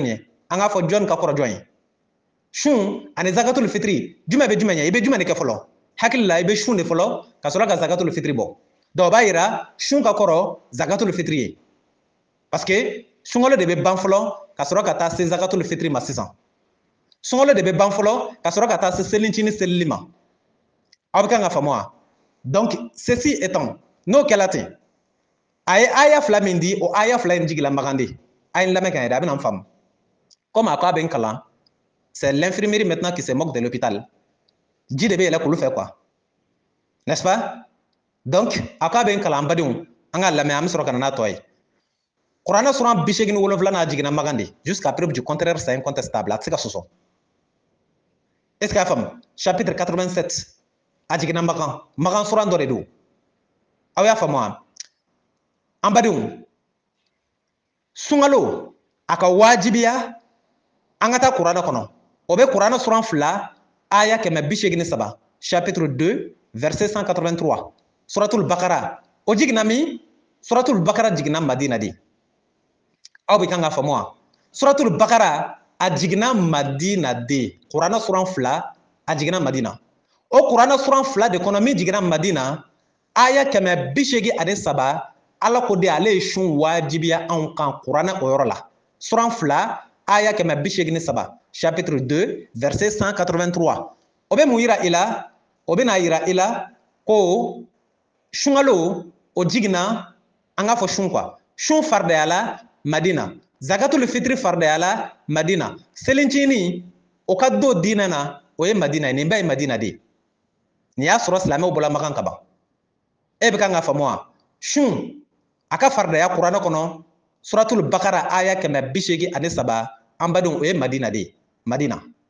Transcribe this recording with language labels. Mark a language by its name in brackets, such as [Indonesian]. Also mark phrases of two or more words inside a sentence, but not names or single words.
[Bambara] ye an k'a fɔ jɔn ka kɔrɔ jɔn ye sun ani [Arabic] zakatul fitri [Bambara] jumɛn bɛ jumɛn ye i bɛ jumɛn de kɛ fɔlɔ hakili la i bɛ sun de fɔlɔ ka sɔrɔ ka [Arabic] zakatul fitri [Bambara] bɔ donc o b'a yira sun ka kɔrɔ [Arabic] zakatul fitri [Bambara] ye [French] parce que [Bambara] sunkalo de bɛ ban fɔlɔ ka sɔrɔ ka taa se [Arabic] zakatul fitri [Bambara] ma sisan sunkalo de bɛ ban fɔlɔ ka sɔrɔ ka taa se selincini selili ma aw bɛ kan ka faamu wa [French] donc ceci étant [Bambara] n'o kɛla ten a ye aya fila min di o aya fila in jigila magan de a ye n lamɛn ka ɲɛ dɛ a bɛna n faamu comme a ko a bɛ n kalan [French] c'est l'infirmerie maintenant qui se moque de l'hôpital [Bambara] ji de bɛ yɛlɛ k'olu fɛ quoi [French] n'est-ce pas [Bambara] donc a ko a bɛ n kalan an badenw an ka lamɛn an bɛ sɔrɔ ka na n'a tɔ ye kuranɛ suran 87 jiginna magan de [French] jusqu'à preuve du contraire c'est incontestable [Bambara] a tɛ se ka sɔsɔ [French] est ce que [Bambara] a faamu chapitre 87 a jiginna magan suran dɔ de don aw y'a faamu wa an badenw sunkalo a ka wajibiya an ka taa kuranɛ kɔnɔ o bɛ kuranɛ suran 2 aya 183 chapitre 2 verset 183 [Arabic] suratul bakara [Bambara] o jiginna min [Arabic] suratul bakara [Bambara] jiginna madina de aw bɛ kan ka faamu wa [Arabic] suratul bakara [Bambara] a jiginna madina de kuranɛ suran 2 a jiginna madina o kuranɛ suran 2 de kɔnɔ min jiginna madina aya 183 ala ko de ale ye sun wajibiya anw kan kuranɛ o yɔrɔ la suran 2 aya 183 chapitre 2 verset 183 o bɛ mun yira i la o bɛ n'a yira i la ko sunkalo o jiginna an k'a fɔ sun quoi sun faridaya la madina [Arabic] zakatul fitri [Bambara] faridaya la madina selincini o ka don diinɛ na o ye madina ye nin bɛɛ ye madina de ye nin y'a sɔrɔ silamɛw bɔla makan ka ban e bɛ kan ka faamu wa sun a ka faridaya kuranɛ kɔnɔ [Arabic] suratul bakara [Bambara] aya 183 an badenw o ye madina de ye madina